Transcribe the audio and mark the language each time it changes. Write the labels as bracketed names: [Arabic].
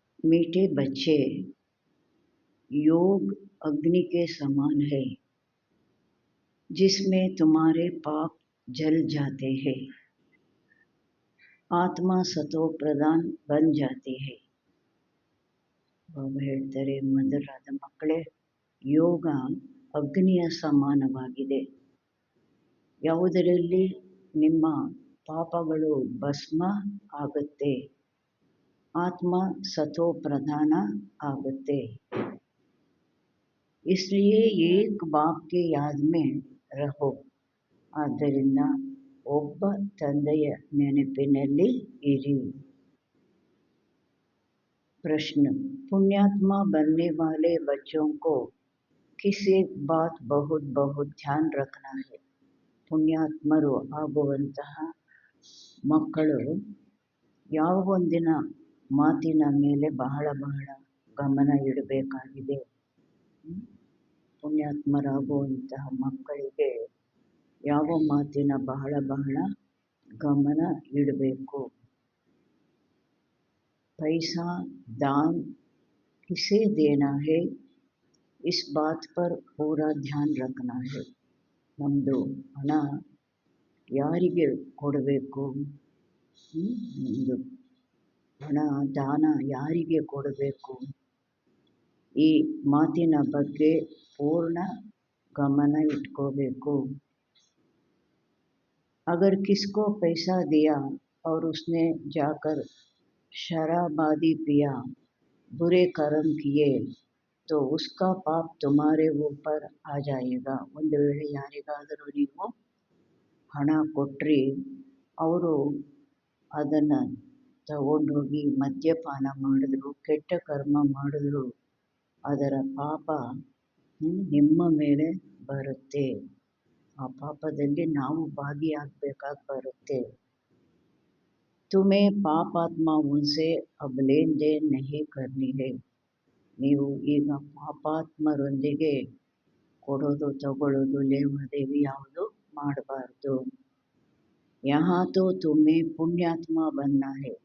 [Hindi] मीठे बच्चे, योग अग्नि के समान है जिसमें तुम्हारे पाप जल जाते हैं, आत्मा सतो प्रधान बन जाती है। [Kannada] ಬಾಬಾ ಹೇಳ್ತಾರೆ, ಮಧುರಾದ ಮಕ್ಕಳೇ, ಯೋಗ ಅಗ್ನಿಯ ಸಮಾನವಾಗಿದೆ. ಯಾವುದರಲ್ಲಿ ನಿಮ್ಮ ಪಾಪಗಳು ಭಸ್ಮ ಆಗುತ್ತೆ, ಆತ್ಮ ಸತೋ ಪ್ರಧಾನ ಆಗುತ್ತೆ. [Hindi] इसलिए एक बाप के याद में रहो. [Kannada] ಆದ್ದರಿಂದ ಒಬ್ಬ ತಂದೆಯ ನೆನಪಿನಲ್ಲಿ ಇರಿ. [Hindi] प्रश्न, पुण्यात्मा बनने वाले बच्चों को किस एक बात बहुत बहुत ध्यान रखना है? [Kannada] ಪುಣ್ಯಾತ್ಮರು ಆಗುವಂತಹ ಮಕ್ಕಳು ಯಾವ ಒಂದಿನ ಮಾತಿನ ಮೇಲೆ ಬಹಳ ಬಹಳ ಗಮನ ಇಡಬೇಕಾಗಿದೆ. ಪುಣ್ಯಾತ್ಮರಾಗುವಂತಹ ಮಕ್ಕಳಿಗೆ ಯಾವ ಮಾತಿನ ಬಹಳ ಬಹಳ ಗಮನ ಇಡಬೇಕು. [Hindi] पैसा दान किसे देना है, इस बात पर पूरा ध्यान रखना है. [Kannada] ನಮ್ಮದು ಹಣ ಯಾರಿಗೆ ಕೊಡಬೇಕು, ನಮ್ಮದು ಹಣ ದಾನ ಯಾರಿಗೆ ಕೊಡಬೇಕು, ಈ ಮಾತಿನ ಬಗ್ಗೆ ಪೂರ್ಣ ಗಮನ ಇಟ್ಕೋಬೇಕು. [Hindi] अगर किसको पैसा दिया और उसने जाकर शराबादी पिया, बुरे कर्म किए, तो उसका पाप तुम्हारे ऊपर आ जाएगा. [Kannada] ಒಂದು ವೇಳೆ ಯಾರಿಗಾದರೂ ನೀವು ಹಣ ಕೊಟ್ರಿ, ಅವರು ಅದನ್ನು ತಗೊಂಡೋಗಿ ಮದ್ಯಪಾನ ಮಾಡಿದ್ರು, ಕೆಟ್ಟ ಕರ್ಮ ಮಾಡಿದ್ರು, ಅದರ ಪಾಪ ನಿಮ್ಮ ಮೇಲೆ ಬರುತ್ತೆ. ಆ ಪಾಪದಲ್ಲಿ ನಾವು ಭಾಗಿಯಾಗಬೇಕಾಗಿ ಬರುತ್ತೆ. [Hindi] तुम्हें पाप आत्माओं से अब लेन देन नहीं करनी है. [Kannada] ನೀವು ಈಗ ಪಾಪಾತ್ಮರೊಂದಿಗೆ ಕೊಡೋದು ತಗೊಳ್ಳೋದು ಲೇವಾದೇವಿ ಯಾವುದು ಮಾಡಬಾರ್ದು. [Hindi] यहाँ तो तुम्हें ಪುಣ್ಯಾತ್ಮ बनना है.